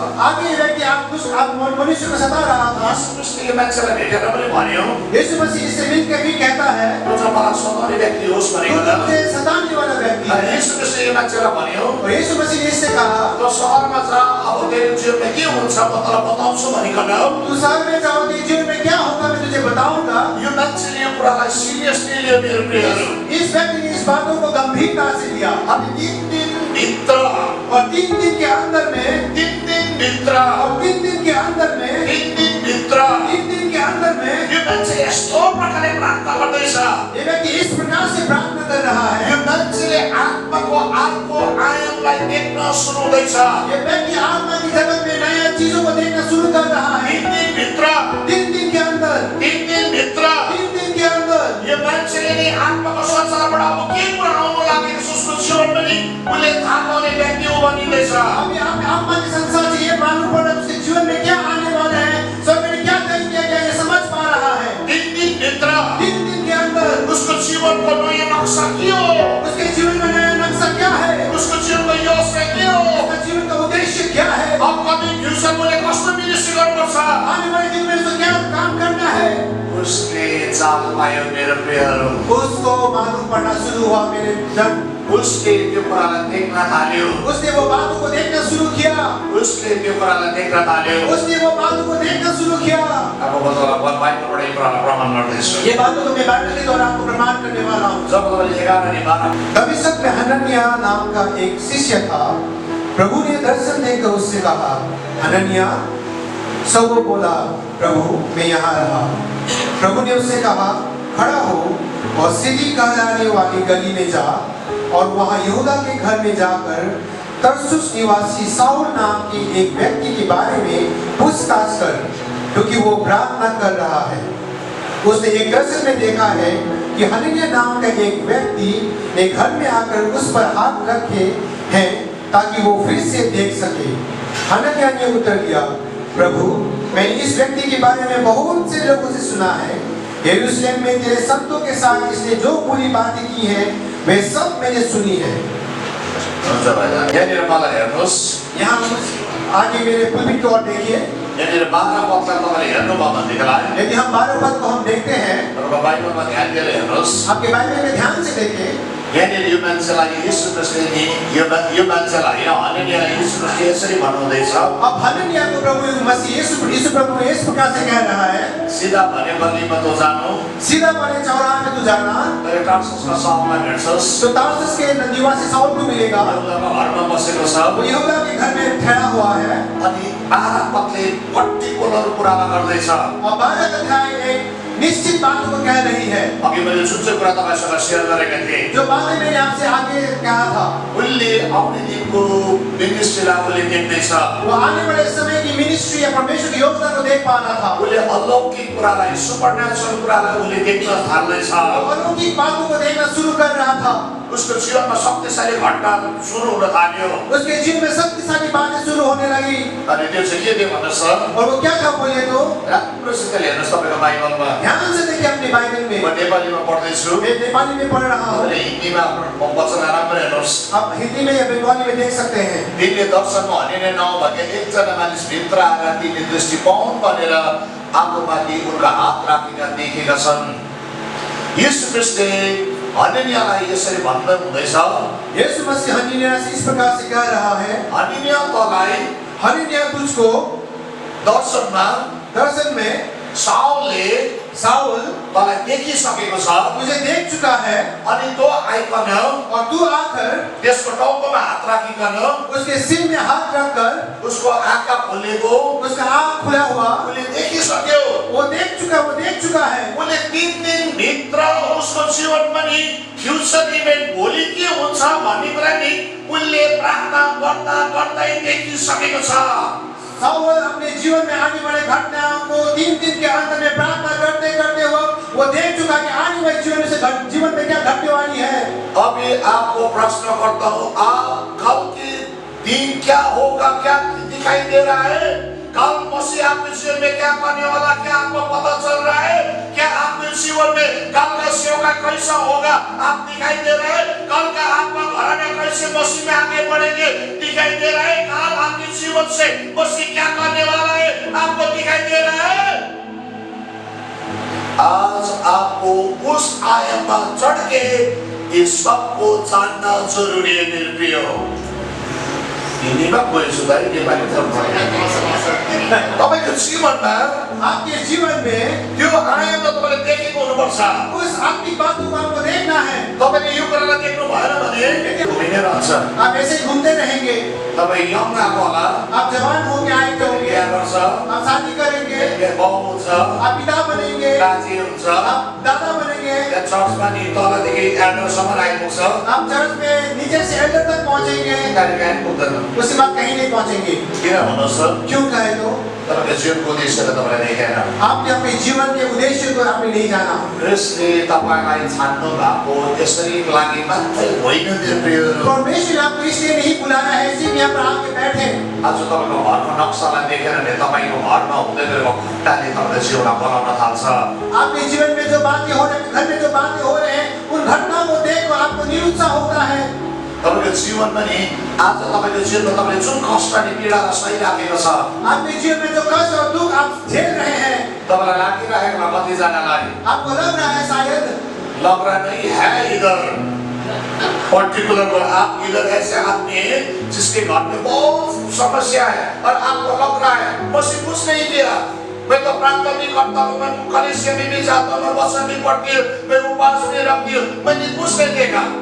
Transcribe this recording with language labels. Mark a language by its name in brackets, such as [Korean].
[Hindi] आगे ये व्यक्ति आप मनुष्य को सता रहा था। [Nepali] यीशु ख्रीष्टले मान्छेलाई भेटेर पनि भन्यो [Hindi] यीशु मसीह इससे मिलकर भी कहता है [Nepali] जो चाहिँ मलाई सताउने व्यक्ति होस् [Hindi] तू [Nepali] भनेको [Hindi] मुझे सताने वाला व्यक्ति [Nepali] अनि [Hindi] है। [Nepali] यीशु ख्रीष्टले यो मान्छेलाई भन्यो [Hindi] और यीशु मसीह ने इससे कहा [Nepali] त्यो सहरमा जा अब तेरो जीवनमा के हुन्छ म तँलाई बताउँछु भनिकन [Hindi] तू शहर में जाओ तेरे जीवन में क्या होगा मैं तुझे बताऊंगा। [Nepali] यो मान्छेले यो कुरालाई सिरियसली लियो मेरो प्रियहरू [Hindi] इस व्यक्ति ने इस बातों को गंभीरता से लिया [Nepali] अनि 3 दिनभित्र [Hindi] और 3 दिन के अंदर में [Nepali] 3 दिनभित्र [Hindi] और 3 दिन के अंदर में [Nepali] 3 दिनभित्र [Hindi] 3 दिन के अंदर में [Nepali] यो मान्छे यस्तो प्रकारले प्रार्थना गर्दैछ [Hindi] ये व्यक्ति इस प्रकार से प्रार्थना कर रहा है। [Nepali] यो मान्छेले आत्माको अर्को आयामलाई देख्न सुरु हुँदैछ [Hindi] ये व्यक्ति आत्मा की जगत में नया चीजों को देखना शुरू कर रहा है। [Nepali] 3 दिनभित्र [Hindi] 3 दिन के अंदर [Nepali] 3 दिनभित्र [Hindi] 3 दिन के अंदर [Nepali] यो मान्छेले नि आत्माको संसारबाट अब के कुरा आउनु लागेको छ उसको जीवनमा नि उसले थाहा पाउने व्यक्ति हो भनिँदैछ [Hindi] अभी आत्मा के संसार से ये मालूम पड़ रहा है उसके जीवन में क्या आने वाला है, स्वर्ग में क्या तय किया गया ये समझ पा रहा है। [Nepali] 3 दिनभित्र [Hindi] 3 दिन के अंदर [Nepali] उसको जीवनको नयाँ नक्सा के हो [Hindi] उसके जीवन में नया नक्शा क्या है, [Nepali] उसको जीवनको योजना के हो [Hindi] उसका जीवन का उद्देश्य क्या है, [Nepali] अब कति फ्युचरमा उसले कस्तो मिनिस्ट्री गर्नुपर्छ [Hindi] आने वाले दिन में उसको क्या काम करना है, [Nepali] उसले चाल पायो मेरो प्रियहरू [Hindi] उसको मालूम पड़ना शुरू हुआ मेरे जन। [Nepali] उसले त्यो कुरालाई देख्न थाल्यो [Hindi] उसने वो बातों को देखना शुरू किया, [Nepali] उसले त्यो कुरालाई देख्न थाल्यो [Hindi] उसने वो बातों को देखना शुरू किया। [Nepali] अब म तपाईँलाई बाइबलबाट यो कुरालाई प्रमाण गर्दैछु [Hindi] ये बातों को मैं बाइबल के द्वारा आपको प्रमाण करने वाला हूँ। [Nepali] जब तपाईँले 11 अनि 12 [Hindi] दमिश्क में हनन्याह नाम का एक शिष्य था। प्रभु ने दर्शन देकर उससे कहा हनन्याह। सब वो बोला प्रभु मैं यहाँ रहा। प्रभु ने उससे कहा खड़ा हो और सीधी कहलाने वाली गली में जा और वहाँ यहूदा के घर में जाकर तरसुस निवासी साउल नाम के एक व्यक्ति के बारे में पूछताछ कर क्योंकि वो प्रार्थना कर रहा है। उसने एक दर्शन में देखा है कि हनन्याह नाम का एक व्यक्ति ने घर में आकर उस पर हाथ रखे हैं ताकि वो फिर से देख सके। हनन्याह ने उत्तर दिया प्रभु मैंने इस व्यक्ति के बारे में बहुत से लोगों से सुना है। यरूशलेम में तेरे संतों के साथ इसने जो बुरी बातें की हैं वे सब मैंने सुनी है। [Nepali] यहाँनिर मलाई हेर्नुहोस् [Hindi] यहाँ आगे मेरे पुलपिट को और देखिए। [Nepali] यहाँनिर 12 पदलाई तपाईँले हेर्नुभयो भनेदेखिलाई [Hindi] यदि हम 12 पद को हम देखते हैं [Nepali] तपाईँको बाइबलमा ध्यान दिएर हेर्नुहोस् [Hindi] आपके बाइबल में ध्यान से देखें। [Nepali] यहाँनिर यो मान्छेलाई यीशु ख्रीष्टले नि यो मान्छेलाई हनन्याहलाई यीशु ख्रीष्टले यसरी भन्नुहुँदैछ [Hindi] अब हनन्याह को प्रभु मसीह यीशु प्रभु इस प्रकार से कह रहा है [Nepali] सिधा भने गल्लीमा तँ जानु [Hindi] सीधा वाले चौराहे में तू जाना [Nepali] तर टार्ससका साउललाई भेट्छस् [Hindi] तो तारसुस के निवासी साउल को मिलेगा। [Nepali] यहूदाको घरमा बसेको छ [Hindi] वो यहूदा के घर में ठहरा हुआ है [Nepali] अनि 12 पदले पर्टिकुलर कुरामा गर्दैछ [Hindi] और 12 अध्याय एक निश्चित बातों को कह रही है। [Nepali] अघि मैले जुन चाहिँ कुरा तपाईँसँग सेयर गरेका थिएँ [Hindi] जो बातें मैंने आपसे आगे कहा था [Nepali] उसले आउने दिनको मिनिस्ट्रीलाई उसले देख्दैछ [Hindi] वो आने वाले समय की मिनिस्ट्री या परमेश्वर की योजना को देख पा रहा था। [Nepali] उसले अलौकिक कुरालाई सुपरनेचुरल कुरालाई उसले देख्न थाल्दैछ [Hindi] अलौकिक बातों को देखना शुरू कर रहा था। [Nepali] उसको जीवनमा शक्तिशाली घटना सुरु हुन थाल्यो [Hindi] उसके जीवन में शक्तिशाली बातें शुरू होने लगी। [Nepali] अनि त्यो चाहिँ के थियो भन्नुहोस् [Hindi] और वो क्या था बोलिए तो [Nepali] राम्रोसित हेर्नुहोस् तपाईँको बाइबलमा [Hindi] ध्यान से देखिए अपने बाइबल में। [Nepali] म नेपालीमा पढ्दैछु [Hindi] मैं नेपाली में पढ़ रहा हूँ। [Nepali] तपाईँले हिन्दीमा आफ्नो वचन राम्रो हेर्नुहोस् [Hindi] आप हिंदी में या बंगाली में देख सकते हैं। [Nepali] तिनले दर्शनमा हनिने नभएका एकजना मानिस भित्र आएर तिनले दृष्टि पाउन् भनेर आफूमाथि उनका हात राखेका देखेका छन्। यीशु ख्रीष्टले हनन्याहलाई यसरी भन्दै हुँदैछ [Hindi] यीशु मसीह हनन्याह से इस प्रकार से कह रहा है [Nepali] हनन्याह तँलाई [Hindi] हनन्याह तुझको दर्शन में [Nepali] साउलले [Hindi] साउल [Nepali] तँलाई देखिसकेको छ [Hindi] तुझे देख चुका है [Nepali] अनि तँ आइकन [Hindi] और तू आकर [Nepali] त्यसको टाउकोमा हात राखिकन [Hindi] उसके सिर में हाथ रखकर [Nepali] उसको आँखा खोलेको [Hindi] उसका आँख खुला हुआ [Nepali] उसले देखिसक्यो [Hindi] वो देख चुका है। [Nepali] उसले 3 दिनभित्र उसको जीवनमा नि फ्युचर इभेन्ट भोलि के हुन्छ भन्ने कुरा नि उसले प्रार्थना गर्दा गर्दै देखिसकेको छ। [Hindi] साउल अपने जीवन में आने वाले घटनाओं को 3 दिन के अंत में प्रार्थना करते करते वो देख चुका कि आने वाले जीवन में क्या घटने वाली है। अभी आपको प्रश्न करता हूँ कल के दिन क्या होगा, क्या दिखाई दे रहा है? कल मसीह आपके जीवन में क्या करने वाला, क्या आपको पता चल रहा है? क्या आपके जीवन में कल का सेवा कैसा होगा आप दिखाई दे रहे हैं? कल का आपका घराना थोड़े से मसीह में आगे बढ़ेंगे, दिखाई दे रहा है काल आपके जीवन से मसीह क्या करने वाला है आपको दिखाई दे रहा है। आज आपको उस आयाम पर चढ़ के इस सबको जानना जरूरी है मेरे प्रियो। ini mah boleh sudah ini balik [Nepali] तपाईँको जीवनमा [Hindi] आपके जीवन में [Nepali] त्यो आयाम त तपाईले देखेको हुनुपर्छ। [Hindi] उस आत्मिक बातों को आपको देखना है। [Nepali] तपाईले यो कुरालाई देख्नु भएन भने घुमिनै रहन्छ। [Hindi] आप ऐसे ही घूमते रहेंगे। [Nepali] तपाई यङ आएको होला, [Hindi] आप जवान होके आए होंगे, [Nepali] बिहा गर्छ, [Hindi] आप शादी करेंगे, [Nepali] बाउ हुन्छ, [Hindi] आप पिता बनेंगे, [Nepali] बाजे हुन्छ, [Hindi] आप दादा बनेंगे, [Nepali] चर्चमा नि तलदेखि एल्डरसम्म आइपुग्छ, [Hindi] आप चर्च में नीचे से एल्डर तक पहुंचेंगे, [Nepali] कार्यक्रम पुग्दैन। [Hindi] उसके बाद कहीं नहीं पहुंचेंगे। [Nepali] किन भन्नुहोस् त? [Hindi] क्यों कहे तो [Nepali] तपाईको जीवनको उद्देश्य त तपाईलाई देखेन। [Hindi] आपने अपने जीवन के उद्देश्य को आपने नहीं जाना। [Nepali] ख्रिस्टले तपाईलाई छान्नु भएको यसरी लागि मात्रै होइन मेरो प्रियहरू। [Hindi] परमेश्वर ने आपको इसलिए नहीं बुलाया है सिर्फ यहाँ पर आके बैठे। [Nepali] आज तपाईको घरको नक्सालाई देखेर नि तपाईको घरमा हुँदै गरेको घटनाले तपाईलाई जीवनमा बनाउन थाल्छ। [Hindi] आपके जीवन में जो बातें हो रही, घर में जो बातें हो रहे हैं, उन घटनाओं को देखकर आपको निरुत्साह होता है। [Nepali] तपाईको जीवनमा नि आज तपाईको जीवनमा तपाईले जुन कष्ट अनि पीडालाई सहिराखेको छ, [Hindi] आपके जीवन में जो कष्ट और दुख आप झेल रहे हैं, [Nepali] तपाईलाई लागिरहेको होला कतिजनालाई [Hindi] आपको लग रहा है शायद लग रहा नहीं है इधर पर्टिकुलर को आप इधर ऐसे आदमी हैं जिसके घर में बहुत समस्या है और आपको लग रहा है मसीह कुछ नहीं दिया, मैं तो प्रार्थना भी करता हूँ, मैं कलीसिया में भी जाता हूँ, मैं वचन भी पढ़ती हूँ, मैं उपवास भी रखती हूँ, मैंने कुछ नहीं देखा।